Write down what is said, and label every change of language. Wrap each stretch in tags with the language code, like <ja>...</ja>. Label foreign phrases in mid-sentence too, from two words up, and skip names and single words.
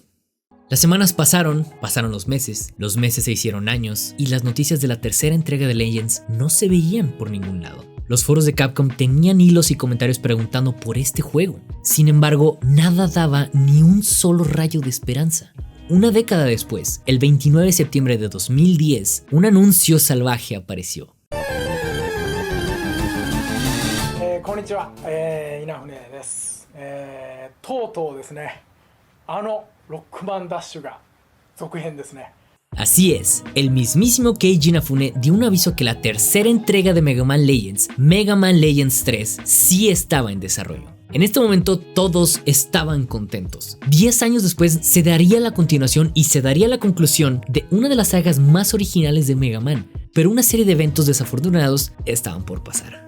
<es>Las semanas pasaron los meses se hicieron años y las noticias de la tercera entrega de Legends no se veían por ningún lado. Los foros de Capcom tenían hilos y comentarios preguntando por este juego. Sin embargo, nada daba ni un solo rayo de esperanza. Una década después, el 29 de septiembre de 2010, un anuncio salvaje apareció.</es> <ja>こんにちは、Inafuneです. とうとうですね。ロックマンダッシュが続編ですね。</ja> <es>Así es, el mismísimo Keiji Inafune dio un aviso que la tercera entrega de Mega Man Legends, Mega Man Legends 3, sí estaba en desarrollo. En este momento todos estaban contentos. 10 años después se daría la continuación y se daría la conclusión de una de las sagas más originales de Mega Man, pero una serie de eventos desafortunados estaban por pasar.</es>